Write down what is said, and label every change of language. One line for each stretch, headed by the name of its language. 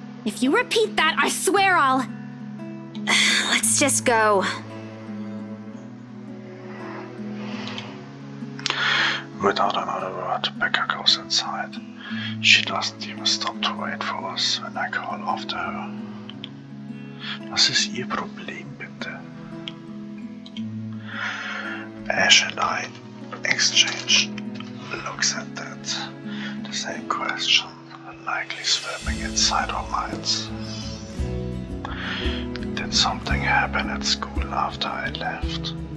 English: If you repeat that, I swear I'll... Let's just go. Without another word, Becca goes inside. She doesn't even stop to wait for us when I call after her.
German: Was ist ihr Problem, bitte?
English: Ash and I exchange looks at that. The same question, likely swimming inside our minds. Did something happen at school after I left?